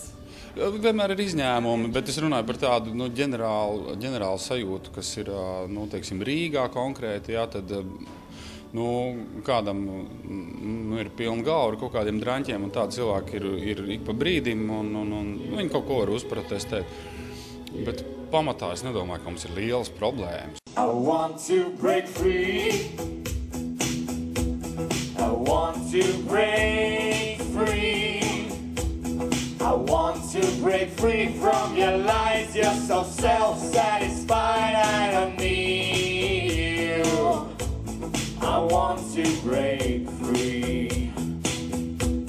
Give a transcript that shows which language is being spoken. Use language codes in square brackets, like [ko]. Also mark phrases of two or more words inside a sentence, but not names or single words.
[lv] Vienmēr ir izņēmumi, bet es runāju par tādu ģenerālu sajūtu, kas ir teiksim, Rīgā konkrēti. Jā, tad, kādam ir pilna galva ar kaut kādiem draņķiem, un tādi cilvēki ir ik pa brīdim, un viņi kaut ko var uzprotestēt. Bet pamatā es nedomāju, ka mums ir lielas problēmas. [en] I want to break free. I want to break free. I want to break free from your lies. You're so self-satisfied. I don't need you. I want to break free.